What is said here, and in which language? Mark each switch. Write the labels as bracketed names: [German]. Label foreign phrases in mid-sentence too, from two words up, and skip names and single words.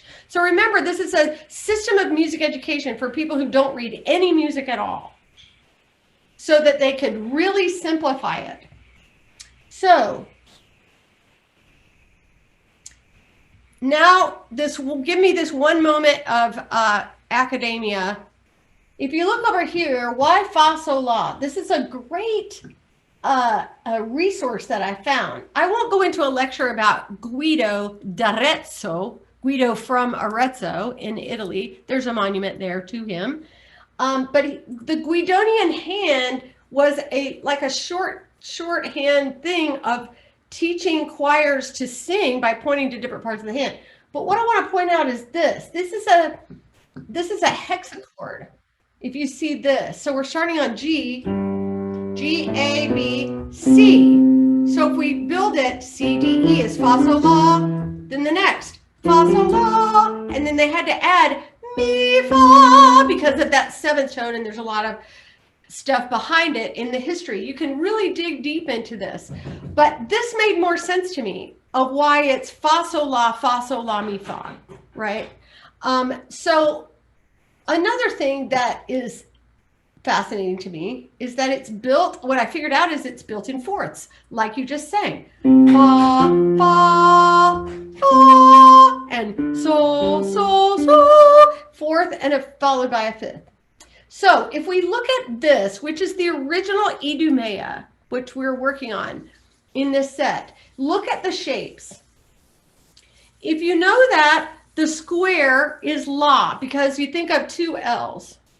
[English] So remember, this is a system of music education for people who don't read any music at all, so that they could really simplify it. So now this will give me this one moment of academia. If you look over here, why fa sol la? This is a great a resource that I found. I won't go into a lecture about Guido d'Arezzo, Guido from Arezzo in Italy. There's a monument there to him. But the Guidonian hand was like a shorthand thing of teaching choirs to sing by pointing to different parts of the hand. But what I want to point out is this. This is a hexachord. If you see this, so we're starting on G, G, A, B, C. So if we build it, C, D, E is fa, sol, la. Then the next, fa, sol, la. And then they had to add mi, fa, because of that 7th tone, and there's a lot of stuff behind it in the history. You can really dig deep into this. But this made more sense to me of why it's fa, sol, la, mi, fa, right? So another thing that is fascinating to me is that it's built, what I figured out is it's built in 4ths, like you just sang. Fa, fa, fa, and sol, sol, sol, 4th, and followed by a 5th. So if we look at this, which is the original Idumea, which we're working on in this set, look at the shapes. If you know that, the square is la, because you think of 2 L's.